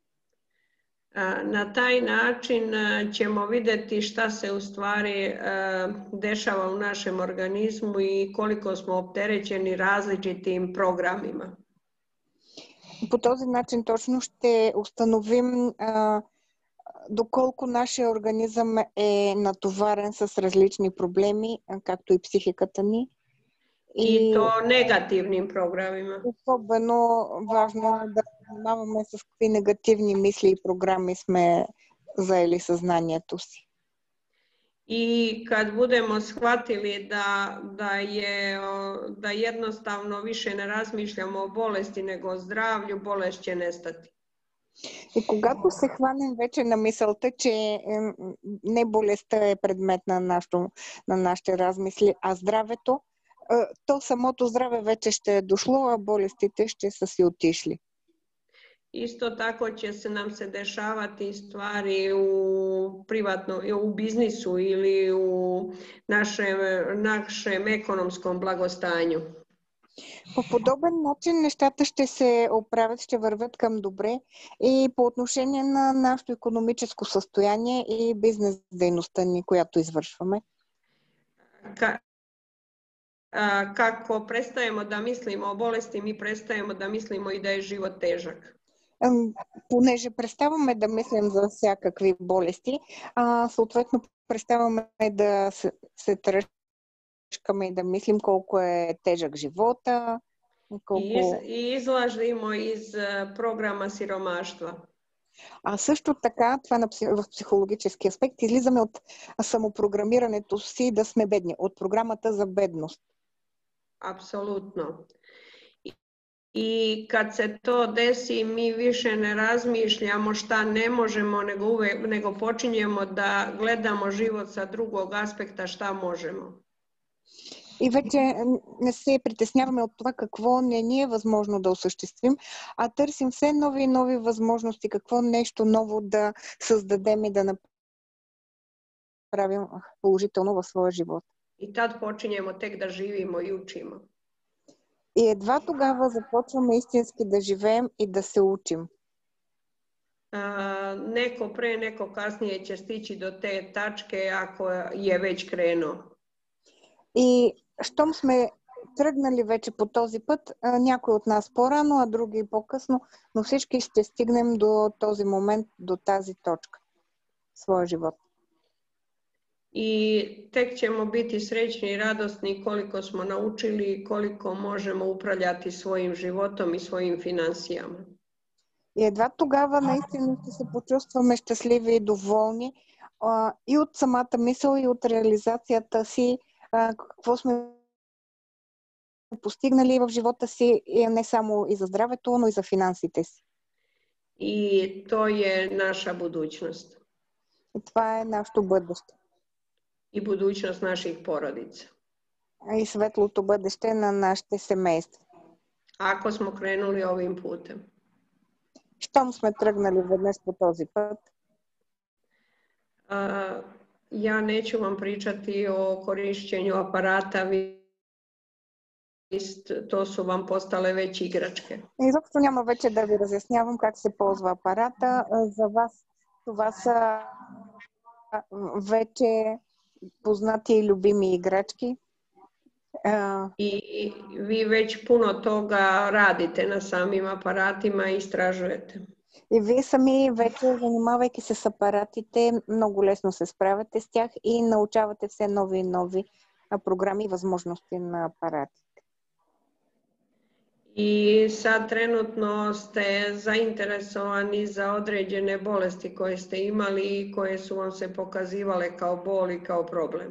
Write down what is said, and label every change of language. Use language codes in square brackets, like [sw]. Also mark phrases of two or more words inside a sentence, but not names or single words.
[sr] Na taj način ćemo vidjeti šta se u stvari dešava u našem organizmu i koliko smo opterećeni različitim programima. [bg] По този начин точно ще установим доколко нашия организъм е натоварен с различни проблеми, както и психиката ни. [sr] И то негативnim programima. [bg] Особено важно е да внимаваме с какви негативни мисли и програми сме заели съзнанието си. [sr] I kad budemo shvatili da jednostavno više ne razmišljamo o bolesti nego o zdravlju, bolest će nestati. [bg] И когато се хванем вече на мисълта, че не болестта е предмет на нашите размисли, а здравето, то самото здраве вече ще е дошло, а болестите ще са си отишли. [sr] Isto tako će nam se dešavati stvari u biznisu ili u našem ekonomskom blagostanju. [bg] По подобен начин нещата ще се оправят, ще вървят към добре и по отношение на нашето икономическо състояние и бизнес дейността ни, която извършваме. [sr] Kako prestajemo da mislimo o bolesti, mi prestajemo da mislimo i da je život težak. [bg] Понеже преставаме да мислим за всякакви болести, съответно преставаме да се тръжкаме и да мислим колко е тежък живота. [sr] И излазимо из програма сиромаštva. [bg] А също така, това в психологически аспект, излизаме от самопрограмирането си да сме бедни, от програмата за бедност. [sr] Apsolutno. I kad se to desi, mi više ne razmišljamo šta ne možemo, nego počinjemo da gledamo život sa drugog aspekta šta možemo. [bg] И вече не се притесняваме от това какво не ни е възможно да осъществим, а търсим все нови и нови възможности, какво нещо ново да създадем и да направим положително в своя живот. [sr] И tad počinjemo tek da živimo i učimo. [bg] И едва тогава започваме истински да живеем и да се учим. [sr] Neko pre, neko kasnije će stići do te tačke ako je već krenuo. [bg] И щом сме тръгнали вече по този път, някой от нас по-рано, а други по-късно, но всички ще стигнем до този момент, до тази точка в своя живот. [sr] I tek ćemo biti srećni i radosni koliko smo naučili i koliko možemo upravljati svojim životom i svojim financijama. [bg] И едва тогава наистина ще се почувстваме щастливи и доволни и от самата мисъл, и от реализацията си, какво сме постигнали в живота си, не само и за здравето, но и за финансите си. [sr] И то е наша budućnost. [bg] И това е нашето бъдеще. [sr] И budućnost naših porodica. [bg] и светлото бъдеще на нашите семейства. [sr] Ako smo krenuli ovim putem. [bg] Щом сме тръгнали веднъж по този път, [sr] ja neću vam pričati o korišćenju aparata, to su vam postale već igračke. [bg] Изобщо няма вече да ви разяснявам как се ползва апарата. За вас това са вече познати и любими играчки. [sr] I vi već puno toga radite na samim aparatima i istražujete. [bg] И вие сами вече, занимавайки се с апаратите, много лесно се справяте с тях и научавате все нови и нови програми и възможности на апаратите. [sr] I sad trenutno ste zainteresovani za određene bolesti koje ste imali i koje su vam se pokazivale kao bol и kao проблем.